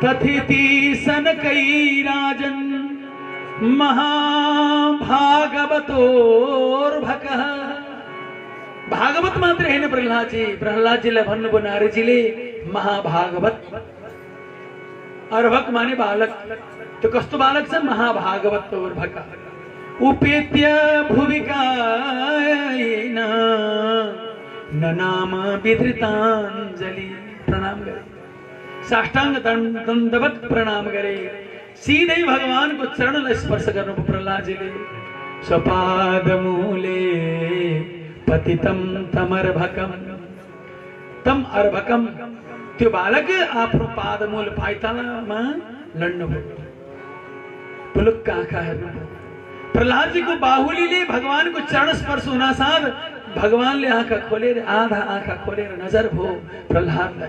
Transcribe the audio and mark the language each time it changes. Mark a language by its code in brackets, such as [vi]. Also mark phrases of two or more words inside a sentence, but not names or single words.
[sa] तथिति सनकै राजन महाभागवतोर्भकः। [ne] भागवत मात्र हैन प्रहलादजीलाई भन्नुभयो नारदजीले महाभागवत। अर्भक माने बालक। तो कस्तो बालक छ? [sa] महाभागवतोर्भक। उपेत्य भुविकायेन ननाम विधृताञ्जलि। [ne] प्रणाम गरे, साष्टांग दंडवत प्रणाम गरे, सीधे भगवान को चरणलाई स्पर्श गर्नुभयो प्रहलादजीले। [sa] स्वपादमूले पतितं तमर्भकम। तम अर्भकम, [ne] त्यो बालक आफ्नो पादमूल पाइतालामा लड्नुभयो। पुलुक्क आँखा हेर्नुभयो। प्रहलादजीको बाहुलीले भगवानको चरण स्पर्श हुनासाथ भगवानले आँखा खोलेर, आधा आँखा खोलेर नजर भयो प्रहलादलाई।